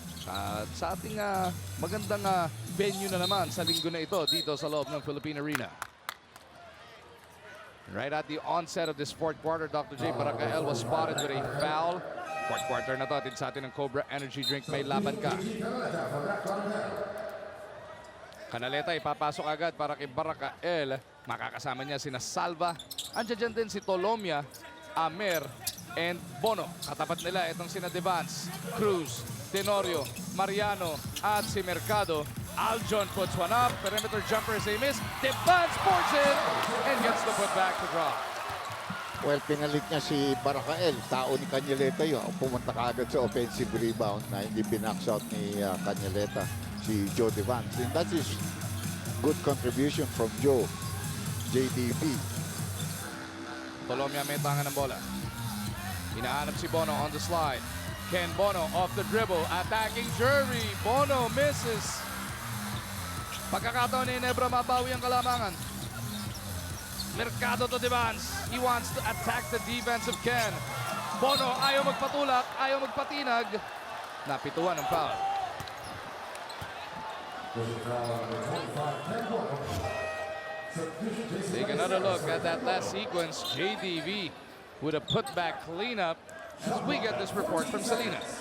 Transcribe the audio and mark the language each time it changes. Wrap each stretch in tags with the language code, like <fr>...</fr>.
<tl>At sa ating magandang venue na naman sa linggo na ito dito sa loob ng Philippine Arena.</tl> <en>Right at the onset of this fourth quarter, Dr. J. Baracael was spotted with a foul.</en> <tl>Fourth quarter na to, atin sa atin ng Cobra Energy Drink, may laban ka. Canaleta ipapasok agad para kay Baracael. Makakasama niya sina Salva. Andiyan din si Tolomia, Amer, and Bono. Katapat nila itong sina Devance, Cruz, Tenorio, Mariano, at si Mercado.</tl> <en>Aljon puts one up. Perimeter jumper is a miss. Devance boards it and gets the putback to drop.</en> <tl>Well, pinalit niya si Baracael. Tao ni Canaleta yun. Pumunta ka agad sa offensive rebound na hindi binax out ni Canaleta, si Joe Devance.</tl> <en>And that is good contribution from Joe, JDB.</en> <tl>Tolomia may tangan ng bola. Hinahanap si Bono</tl> <en>on the slide. Ken Bono off the dribble. Attacking Jerry. Bono misses.</en> <tl>Pagkakataon ni Ginebra, mabawi ang kalamangan.</tl> <en>Mercado to Devance. He wants to attack the defense of Ken. Bono</en> <tl>ayaw magpatulak, ayaw magpatinag. Napituan ng</tl> <en>foul. Take another look at that last sequence. JDV with a putback cleanup as we get this report from Selena.</en>